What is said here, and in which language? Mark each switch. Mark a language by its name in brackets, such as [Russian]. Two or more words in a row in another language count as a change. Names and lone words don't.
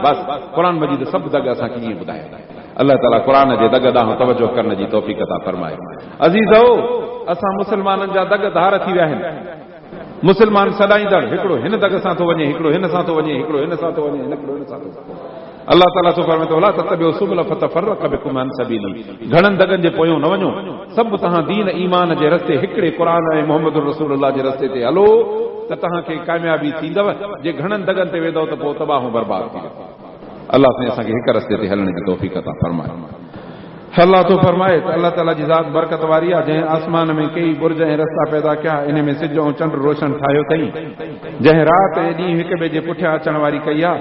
[Sindhi] बसि क़ुर मजीद सभु दग असांखे ईअं ॿुधाए। अलाह ताला क़ुर जे दग ॾांहुं तवजो करण जी तौफ़ीक़ अता फरमाए। अज़ीज़ो, असां मुस्लमाननि जा दग धार थी विया आहिनि। मुस्लमान सॾाईंदड़, हिकिड़ो हिन दग सां थो वञे, हिकिड़ो हिन सां थो वञे, हिकिड़ो हिन सां थो वञे, हिकिड़ो हिन सां थो वञे। अलाह ताला थो फरमाए [Arabic] ولا تتبعوا السبل فتفرق بكم عن سبيله, [Sindhi] घणनि दगनि जे पोयों न वञो, सभु तव्हां दीन ईमान जे रस्ते हिकिड़े क़ुर ऐं मोहम्मद रसूलुल्लाह जे रस्ते ते हलो त तव्हांखे कामयाबी थींदव। जे घणनि दगनि ते वेंदव त पोइ तबाहूं बर्बाद थी वेंदव। अलाह साईं असांखे हिक रस्ते ते हलण जी तौफ़ीक़ अता फरमाए। अलाह तो फरमाए त अलाह ताला जी ज़ात बरकत वारी आहे, जंहिं आसमान में कई बुर्ज ऐं रस्ता पैदा कया, इन में सिज ऐं चंड रोशन ठाहियो अथई, जंहिं राति ऐं ॾींहुं हिक ॿिए जे पुठियां अचण वारी कई आहे।